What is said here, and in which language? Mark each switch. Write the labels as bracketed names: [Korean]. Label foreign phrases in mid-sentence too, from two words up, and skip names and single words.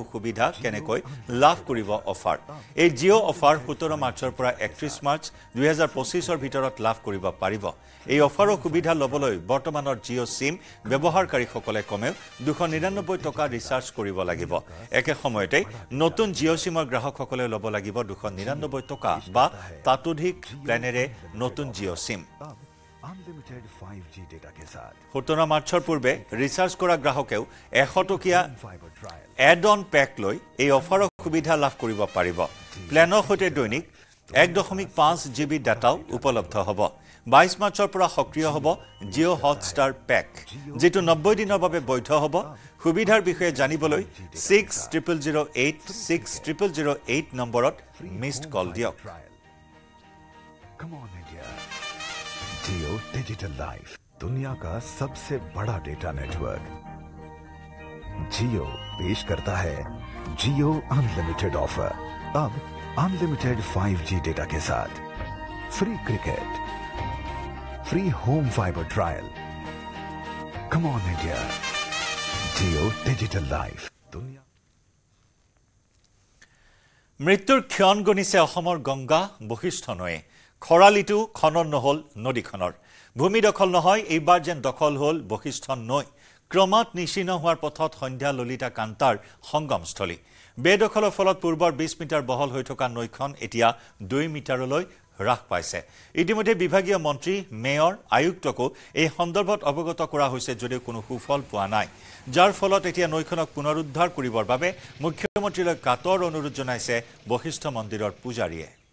[Assamese] সুবিধা কেনেকৈ লাভ কৰিব অফাৰ এই জিঅ' অফাৰ 17 মাৰ্চৰ পৰা 31 মাৰ্চ 2025ৰ ভিতৰত লাভ কৰিব পাৰিব এই অফাৰৰ সুবিধা লবলৈ বৰ্তমানৰ জিঅ' সিম ব্যৱহাৰকাৰীসকলে কমেও 299 টকা ৰিচাৰ্জ কৰিব লাগিব একে সময়তে নতুন জিঅ' সিমৰ গ্ৰাহকসকলে ল'ব লাগিব 299 টকা বা তাতোধিক প্লেনেৰে নতুন জিঅ' সিম [English] unlimited 5G data [Hindi] के साथ [Assamese] 17 মাৰ্চৰ পূৰ্বে ৰিচাৰ্জ কৰা গ্ৰাহকেও 100 টকীয়া [English] add on pack [Assamese] লৈ এই অফাৰৰ সুবিধা লাভ কৰিব পাৰিব প্লেনৰ সৈতে দৈনিক 1.5 GB ডাটাও উপলব্ধ হ'ব 22 মাৰ্চৰ পৰা সক্ৰিয় হ'ব জিঅ' হটষ্টাৰ পেক যেটো 90 দিনৰ বাবে বৈধ হ'ব সুবিধাৰ বিষয়ে জানিবলৈ 6008 নম্বৰত [English] missed call [Assamese] দিয়ক [English] Come on India [Hindi] जियो [English] digital life [Hindi] दुनिया का सबसे बड़ा डेटा नेटवर्क जियो पेश करता है जियो [English] unlimited offer [Hindi] अब [English] unlimited 5G data [Hindi] के साथ [English] free cricket free home fiber trial come on India Jio digital life [Hindi] दुनिया [Assamese] মৃত্যুৰ ক্ষণ গণিছে অসমৰ গংগা বশিষ্ঠ নয়ে খৰালিটো খনন নহল নদীখনৰ ভূমি দখল নহয় এইবাৰ যেন দখল হল বশিষ্ঠ নৈ ক্ৰমাৎ নিশিন হোৱাৰ পথত সন্ধ্যা ললিতা কান্তাৰ সংগমস্থলী বেদখলৰ ফলত পূৰ্বৰ 20 মিটাৰ বহল হৈ থকা নৈখন এতিয়া 2 মিটাৰলৈ হ্ৰাস পাইছে ইতিমধ্যে বিভাগীয় মন্ত্ৰী মেয়ৰ আয়ুক্তকো এই সন্দৰ্ভত অৱগত কৰা হৈছে যদিও কোনো সুফল পোৱা নাই যাৰ ফলত এতিয়া নৈখনক পুনৰুদ্ধাৰ কৰিবৰ বাবে মুখ্যমন্ত্ৰীলৈ কাতৰ অনুৰোধ জনাইছে বশিষ্ঠ মন্দিৰৰ পূজাৰীয়ে